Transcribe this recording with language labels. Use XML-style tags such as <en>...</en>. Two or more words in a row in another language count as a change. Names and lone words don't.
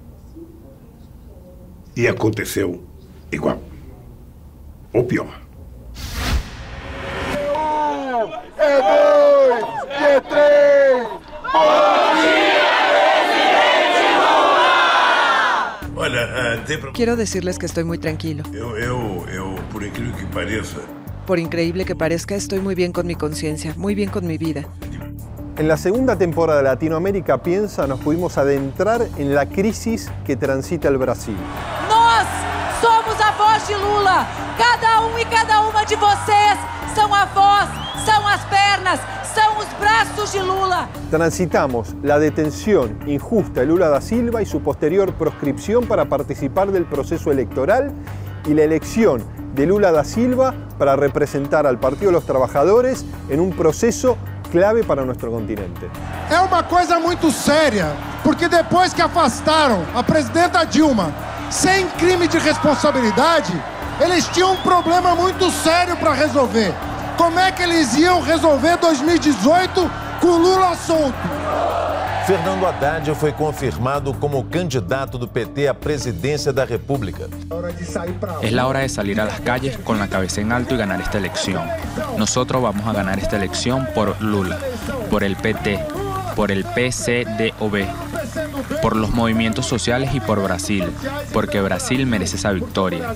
<pt>E aconteceu igual. Ou pior. É 2, é 3. Olha,</pt> <es>Quiero decirles que estoy muy tranquilo.</es> <pt>por incrível que pareça,</pt> <es>Por increíble que parezca, estoy muy bien con mi conciencia, muy bien con mi vida. En la segunda temporada de Latinoamérica Piensa nos pudimos adentrar en la crisis que transita el Brasil.</es> <pt>Nós somos a voz de Lula. Cada e cada uma de vocês são a voz, são as pernas, são os braços de Lula.</pt> <es>Transitamos la detención injusta de Lula da Silva y su posterior proscripción para participar del proceso electoral y la elección de Lula da Silva para representar al Partido de los Trabajadores en un proceso clave para nuestro continente.</es> <pt>É uma coisa muito séria, porque depois que afastaram a presidenta Dilma sem crime de responsabilidade, eles tinham um problema muito sério para resolver. Como é que eles iam resolver 2018 com Lula solto? Fernando Haddad foi confirmado como candidato do PT à presidência da República.</pt> <es>Es la hora de salir a las calles con la cabeza en alto y ganar esta elección. Nosotros vamos a ganar esta elección por Lula, por el PT, por el PCdoB, por los movimientos sociales y por Brasil, porque Brasil merece esa victoria.</es>